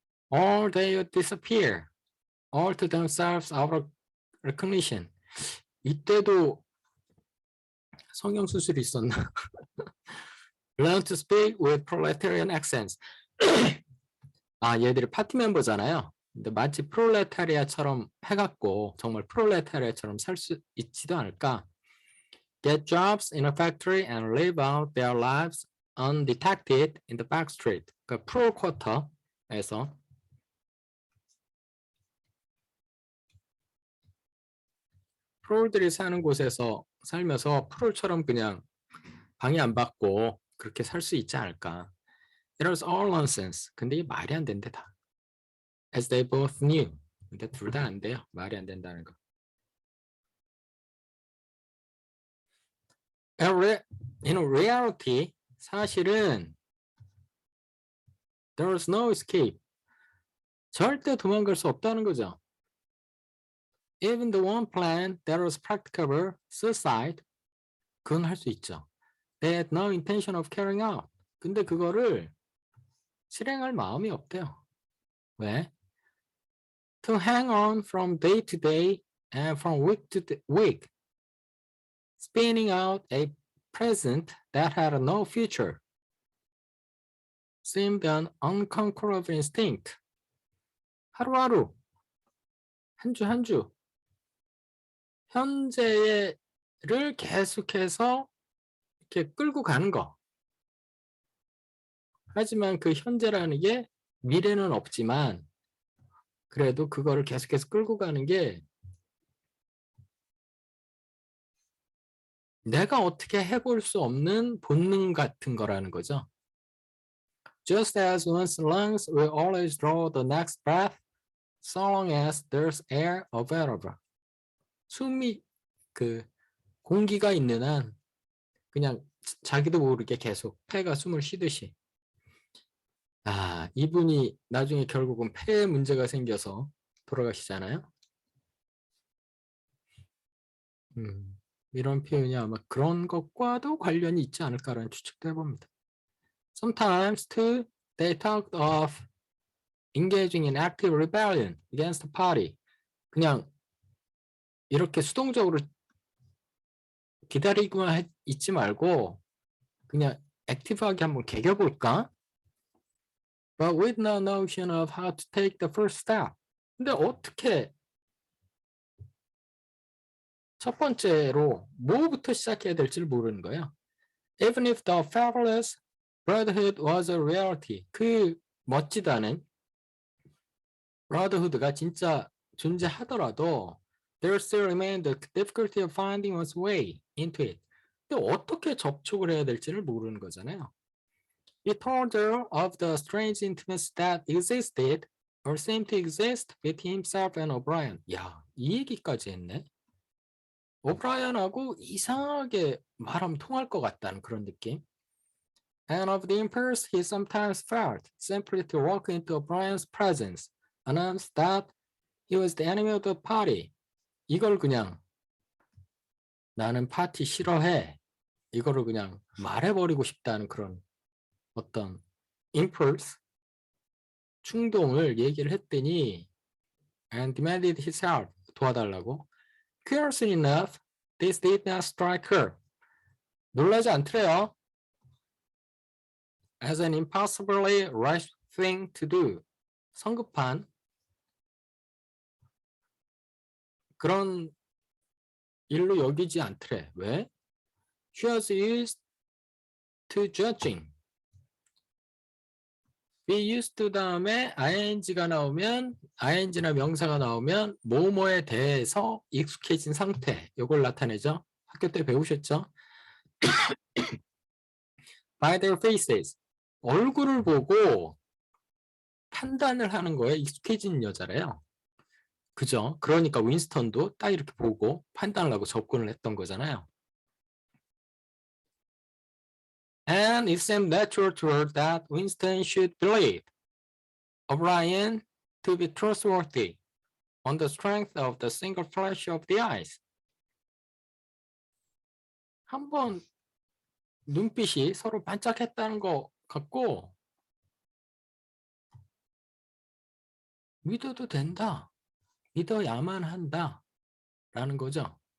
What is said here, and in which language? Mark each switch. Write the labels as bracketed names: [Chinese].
[English] Or they would disappear all to themselves out of recognition. [Korean] 이때도 성형수술이 있었나? [English] Learn to speak with proletarian accents. [Korean] 아, 얘들이 파티 멤버잖아요. 근데 마치 프롤레타리아처럼 해갖고 정말 프롤레타리아처럼 살 수 있지도 않을까? [English] Get jobs in a factory and live out their lives undetected in the back street. [Korean] 그러니까 프롤 쿼터에서 프롤들이 사는 곳에서 살면서 프롤처럼 그냥 방해 안 받고 그렇게 살 수 있지 않을까? [English] It was all nonsense. [Korean] 근데 이게 말이 안 된대 다. [English] As they both knew. [Korean] 근데 둘 다 안 돼요. 말이 안 된다는 거. [English] In reality, [Korean] 사실은 [English] there was no escape. [Korean] 절대 도망갈 수 없다는 거죠. [English] Even the one plan that was practicable, suicide, [Korean] 그건 할 수 있죠. [English] They had no intention of carrying out. [Korean] 근데 그거를 실행할 마음이 없대요. 왜? [English] To hang on from day to day and from week to week, spinning out a present that had no future, seemed an unconquerable instinct. [Korean] 하루하루, 한 주 한 주, 현재를 계속해서 이렇게 끌고 가는 거. 하지만 그 현재라는 게 미래는 없지만 그래도 그거를 계속해서 끌고 가는 게 내가 어떻게 해볼 수 없는 본능 같은 거라는 거죠. [English] Just as one's lungs will always draw the next breath, so long as there's air available. [Korean] 숨이 그 공기가 있는 한 그냥 자기도 모르게 계속 폐가 숨을 쉬듯이. 아, 이분이 나중에 결국은 폐에 문제가 생겨서 돌아가시잖아요. 이런 표현이 아마 그런 것과도 관련이 있지 않을까라는 추측도 해봅니다. [English] Sometimes too, they talked of engaging in active rebellion against the party. [Korean] 그냥 이렇게 수동적으로 기다리고만 있지 말고 그냥 액티브하게 한번 개겨볼까? [English] But with no notion of how to take the first step. [Korean] 근데 어떻게 첫 번째로 뭐부터 시작해야 될지를 모르는 거예요. [English] Even if the fabulous brotherhood was a reality. [Korean] 그 멋지다는 brotherhood가 진짜 존재하더라도 [English] there still remained the difficulty of finding one's way into it. [Korean] 근데 어떻게 접촉을 해야 될지를 모르는 거잖아요. [English] He told her of the strange intimacy that existed or seemed to exist between himself and O'Brien. [Korean] 야, 이 얘기까지 했네. 오브라이언하고 이상하게 말하면 통할 것 같다는 그런 느낌. [English] And of the impulse he sometimes felt simply to walk into O'Brien's presence, announce that he was the enemy of the party. [Korean] 이걸 그냥 나는 파티 싫어해. 이거를 그냥 말해버리고 싶다는 그런 어떤 impulse, 충동을 얘기를 했더니 [English] and demanded his help, [Korean] 도와달라고. [English] Curiously enough, this did not strike her. [Korean] 놀라지 않더래요. [English] As an impossibly rash thing to do. [Korean] 성급한 그런 일로 여기지 않더래. 왜? [English] She was used to judging. be used to [Korean] 다음에 ing가 나오면 ing나 명사가 나오면 뭐뭐에 대해서 익숙해진 상태. 이걸 나타내죠. 학교 때 배우셨죠? [English] By their faces. [Korean] 얼굴을 보고 판단을 하는 거에 익숙해진 여자래요. 그죠? 그러니까 윈스턴도 딱 이렇게 보고 판단을 하고 접근을 했던 거잖아요. [English] And it seemed natural to her that Winston should believe O'Brien to be trustworthy on the strength of the single flash of the eyes. [Korean] 한번 눈빛이 서로 반짝했다는 거 같고 믿어도 된다. 믿어야만 한다. 라는 거죠.